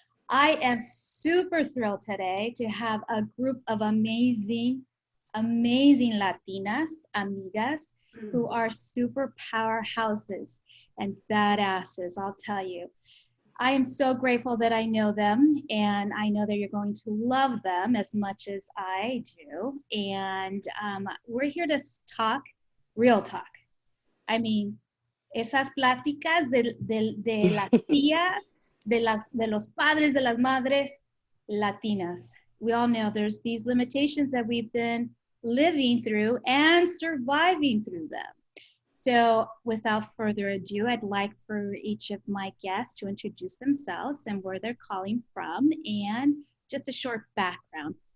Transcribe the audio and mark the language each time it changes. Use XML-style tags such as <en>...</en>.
<en>I am super thrilled today to have a group of amazing Latinas, amigas, who are super powerhouses and badasses, I'll tell you. I am so grateful that I know them, and I know that you're going to love them as much as I do. And we're here to talk real talk. I mean,</en> <es>esas pláticas de las tías, de los padres, de las madres latinas.</es> <en>We all know there's these limitations that we've been living through and surviving through them. So without further ado, I'd like for each of my guests to introduce themselves and where they're calling from and just a short background.</en>